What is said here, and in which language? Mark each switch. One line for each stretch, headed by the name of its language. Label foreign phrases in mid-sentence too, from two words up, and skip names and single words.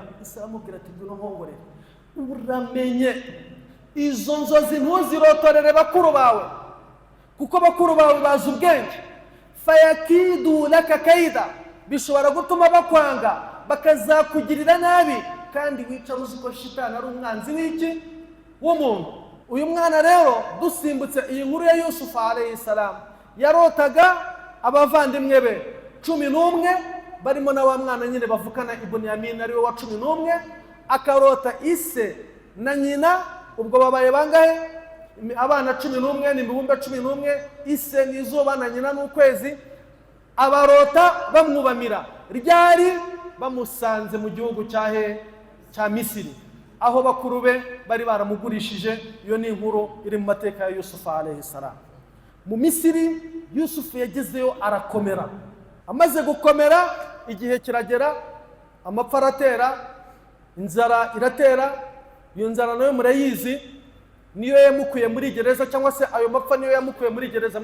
Kinyarwanda: Isa amubwira ati ngwino nkongorere, uramenye izo nzozi ntuzirotorere bakuru bawe, kuko bakuru bawe bazi ubwenge.
Arabic: فيكيدوا لك كيدا,
Kinyarwanda: bishobora gutuma bakwanga bakazakugirira nabi, kandi wicara uzi ko shitani ari umwanzi w'iki? W'umuntu. Uyu mwana rero dusimbutse iyi nkuru ya Yusuf
Arabic: عليه السلام,
Kinyarwanda: yarotaga abavandimwe be 11, barimo na wa mwana nyine bavukana Ibunyamin ariwe wa 11, akarota ise na nyina. Ubwo babaye bangahe? Abana 11 ni ibihumbi 11, ise n'izuba na nyina n'ukwezi. Abarota bamwubamira ryari? Bamusanze mu gihugu cya Misiri, aho bakuru be bari baramugurishije. Iyo ni inkuru iri mu mateka ya Yusuf
Arabic: عليه السلام.
Kinyarwanda: Mu Misiri Yusuf yagezeyo arakomera. Amaze gukomera igihe kiragera, amapfa aratera, inzara iratera. Iyo nzara nayo murayizi, niyo yamukuye muri gereza, cyangwa se ayo mapfa niyo yamukuye muri gereza.